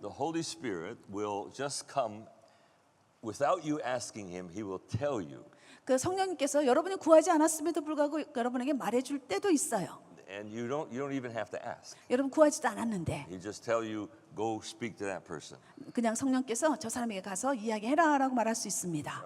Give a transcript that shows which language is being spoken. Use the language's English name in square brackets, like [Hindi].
[English] the Holy Spirit will just come without you asking him. He will tell you. [Korean] 그 성령님께서 여러분이 구하지 않았음에도 불구하고 여러분에게 말해줄 때도 있어요. [English] And you don't even have to ask. [Korean] 여러분 구하지도 않았는데 [English] He just tell you, "Go speak to that person." [Korean] 그냥 성령께서 저 사람에게 가서 이야기해라라고 말할 수 있습니다.